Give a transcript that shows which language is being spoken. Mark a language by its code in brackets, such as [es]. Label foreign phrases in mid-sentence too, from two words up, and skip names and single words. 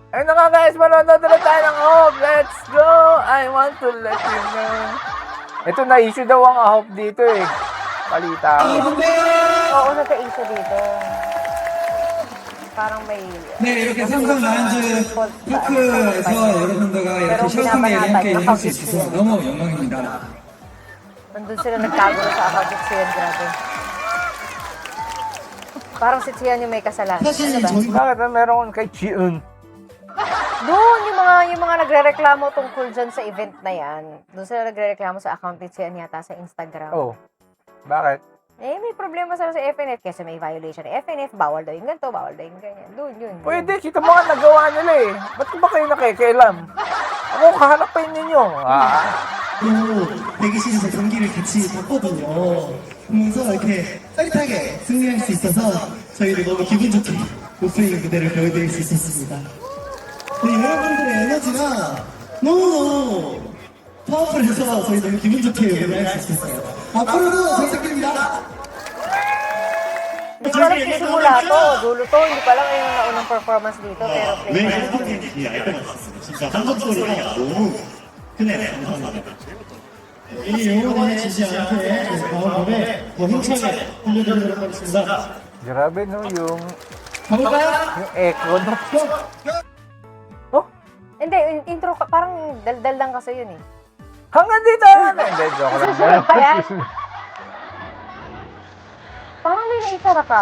[tl] Ay nga guys, manonood ulit tayo ng Hope. [en] Let's go! I want to let you know. [tl] Ito na-issue daw ang Hope dito eh. Palita. Oo, nagka-issue dito. parang may... [ko] 네, 이렇게 삼성 라운지 토크에서 여러분들과 이렇게 시원하게 함께 할 수 있어서 너무 영광입니다. [tl] Nandun sila nagkagulo sa account ni Tsiyan, grabe. Parang si Tsiyan yung may kasalanan. [ko] 사실 [tl] Ano ba? Bakit na meron kay Chiun? Doon, yung mga nagre-reklamo tungkol dyan sa event na yan. Doon sila nagre-reklamo sa account ni Tsiyan yata sa Instagram. Oh, bakit? Eh, may problema sila sa FNF kasi may violation ng FNF. Bawal daw yung ganito, bawal daw yung ganyan. Doon, yun. Pwede, kita mo nga nagawa nila eh. Ba't ba kayo nakikialam? Ako, kahanapin ninyo. [ko] 또 대기실에서 경기를 같이 봤거든요. 그러면서 이렇게 짜릿하게 승리할 수 있어서 저희도 너무 기분 좋게 못보이는 무대를 보여드릴 수 있었습니다. 네, 여러분들의 에너지가 너무너무 파워풀해서 저희 너무 기분 좋게 무대를 할 수 있었어요. 앞으로도 잘 부탁드립니다. [tl] Hindi ko alam simula to, dulo to. Hindi ko alam yung naunang performance dito. Pero [ko] 왜 [en] play [ko] 행복했는지 알 것 같습니다. 진짜 한국 소리가 너무 크네요. 감사합니다. 이 영혼에 지지 않게 다음 밤에 더 힘차게 들려드리도록 하겠습니다. [tl] Grabe no, yung [ko] 가볼까요? [tl] echo no. Hindi, yung intro, parang daldal lang kasi yun eh. Hanggang dito! Hindi, joke lang. Susunod pa yan? Parang may naisara ka.